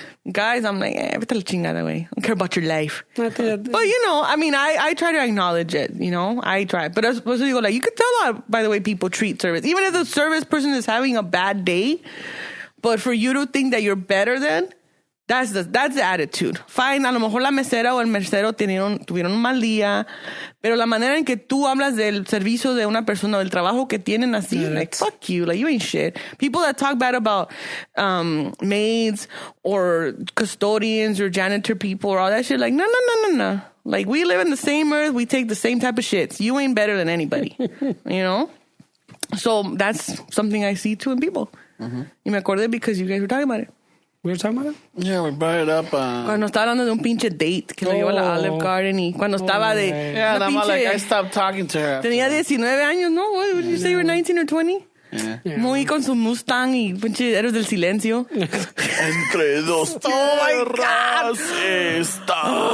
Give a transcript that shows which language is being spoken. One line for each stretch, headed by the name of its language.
English: Guys, I'm like,
Spanish: vete a la chingada, güey.
English: I don't care about your life. But, you know, I mean, I try to acknowledge it, you know? I try. But as opposed to go, like, you can tell by the way people treat service. Even if the service person is having a bad day, but for you to think that you're better than, that's the attitude.
Spanish: Fine, a lo mejor la mesera o el mesero tuvieron un mal día, pero la manera en que tú hablas del servicio de una persona o del trabajo que tienen así,
English: like, fuck you, like, you ain't shit. People that talk bad about maids or custodians or janitor people or all that shit, like, no. Like, we live in the same earth, we take the same type of shits. You ain't better than anybody, you know? So that's something I see too in people. Mm-hmm.
Spanish: Y me acordé
English: because you guys were talking about it. We were talking about it? Yeah, we brought it up.
Spanish: Cuando estaba hablando de un pinche date que lo llevó a la Olive Garden y cuando estaba de...
English: Yeah, and I'm like, I stopped talking to her.
Spanish: Tenía 19 años, ¿no?
English: What did you say you were 19 or 20? Yeah.
Spanish: Muy con su Mustang y pinche Héroes del Silencio. Entre dos tierras estás.